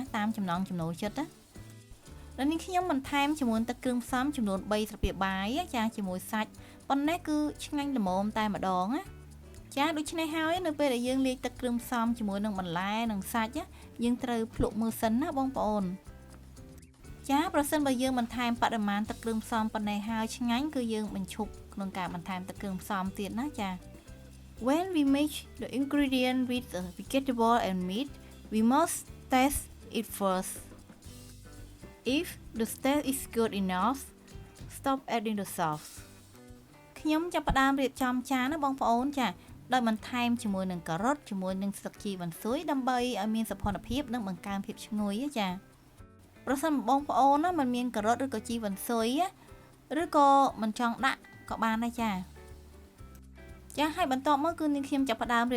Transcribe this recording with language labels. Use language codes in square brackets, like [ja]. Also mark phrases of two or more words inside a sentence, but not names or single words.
[km] តាមចំណង់ចំណូលចិត្តណាแล้วនេះខ្ញុំបន្ថែមជាមួយទឹកគ្រឿងផ្សំចំនួន3ស្លាបព្រាបាយចាជាមួយសាច់ប៉ុណ្ណេះគឺឆ្ងាញ់ល្មមតែម្ដងណាចាដូច្នេះហើយនៅពេលដែលយើងលាយទឹកគ្រឿងផ្សំជាមួយនឹងបន្លែនិងសាច់យើងត្រូវភ្លក់មើលសិនណាបងប្អូនចាប្រសិនបើយើងបន្ថែ មបរិមាណទឹកគ្រឿងផ្សំប៉ុណ្ណេះហើយឆ្ងាញ់គឺយើងបញ្ឈប់ក្នុងការបន្ថែមទឹកគ្រឿងផ្សំទៀតណាចា [en] When we mix the ingredient with the vegetable and meat we must test it first if the taste is good enough stop adding the sauce [km] ខ្ញុំចាប់ផ្ដើមរៀបចំចានណាបងប្អូនចាដោយបន្ថែមជាមួយនឹងការ៉ុតជាមួយនឹងស្លឹកជីវ៉ាន់ស៊ុយដើម្បីឲ្យមានសោភ័ណភាពនិងបង្កើនភាពឈ្ងុយចាប្រសិន បងប្អូនណាមិនមានការ៉ុតឬក៏ជីវ៉ាន់ស៊ុយឬក៏មិនចង់ដាក់ក៏បានដែរចាហើយបន្ទាប់មកគឺនាងខ្ញុំចាប់ផ្ដើមរៀប